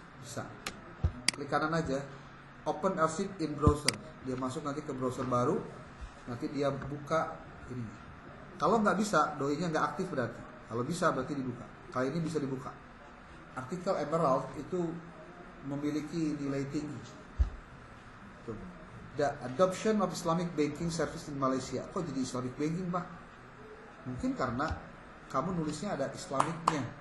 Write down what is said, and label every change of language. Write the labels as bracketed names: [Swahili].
[Indonesian] Bisa. Klik kanan aja. [English] Open archive in browser. [Indonesian] Dia masuk nanti ke browser baru. Nanti dia buka ini. Kalau nggak bisa, doi-nya nggak aktif berarti. Kalau bisa berarti dibuka. Kalau ini bisa dibuka. Artikel Emerald itu memiliki nilai tinggi. Tuh. [English] The adoption of Islamic banking service in Malaysia. [Indonesian] Kok jadi Islamic banking, Pak? Mungkin karena kamu nulisnya ada Islamicnya.